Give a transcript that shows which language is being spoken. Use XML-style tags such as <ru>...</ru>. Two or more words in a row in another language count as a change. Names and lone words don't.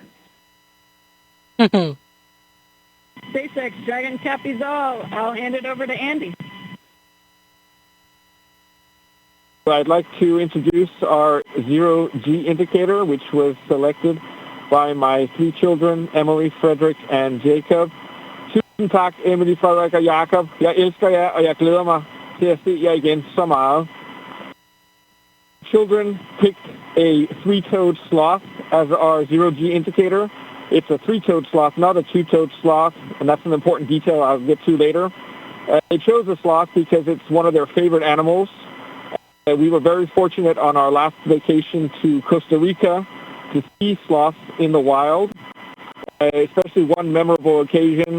<en>SpaceX Dragon copies all. I'll hand it over to Andy. I'd like to introduce our zero-G indicator, which was selected by my 3 children, Emily, Frederick, and Jacob.</en> <da>Tusind tak, Emily, Frederick og Jacob. Jeg elsker jer, og jeg glæder mig til at se jer igen så meget.</da> <en>Children picked a 3-toed sloth as our zero-G indicator. It's a 3-toed sloth, not a 2-toed sloth, and that's an important detail I'll get to later. They chose a sloth because it's one of their favorite animals. We were very fortunate on our last vacation to Costa Rica to see sloths in the wild, especially one memorable occasion.</en>